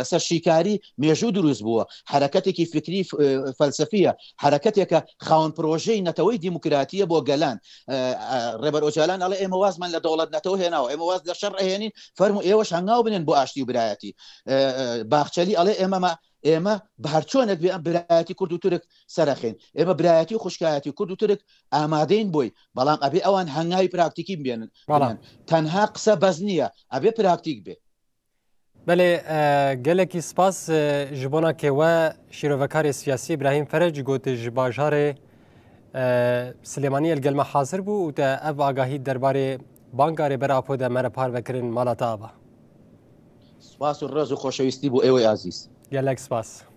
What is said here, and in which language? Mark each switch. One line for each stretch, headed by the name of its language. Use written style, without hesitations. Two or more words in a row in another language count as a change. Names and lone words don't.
Central Kurdish: لەسەر شیکاری مێژوو دروست بووە حرەکەتێکی فکری فەلسەفیە حرەکەتێکە خاوەن پرۆژەی نەتەوەی دیموکراتیە بۆ گەلان ڕێبەر ئۆجالان ئەڵێ ئێمە وازمان لە دەوڵەت نەتەوە هێناوە ئێمە واز لە شەڕ ئەهێنین فەرموو ئێوەش هەنگاو بنێن بۆ ئاشتی و برایەتی باخچەلی ئەڵێ ئێمە بە هەرچۆنێک بێ ئەم برایەتی کورد و تورک سەرەخێن ئێمە برایەتی و خوشکایەتی کورد و تورک ئامادەین بۆی بەڵام ئەبێ ئەوان هەنگاوی پراکتیکی بێنن تەنها قسە بەز نییە ئەبێ پراکتیک بێ.
Kurdish: بەێ gelekî spas ji bona kêwe şîrovekarê siyasî İbrahim Ferec gote ji bajarê Silêmaniyê li gelme hazir bû û te ev agahî derbarê banga rêbera de mere parvekirin mala te ava. Spas û
Central Kurdish: ڕێز و خۆشەویستی بۆ ئێوەی ئازیز.
Kurdish: Gelek spas.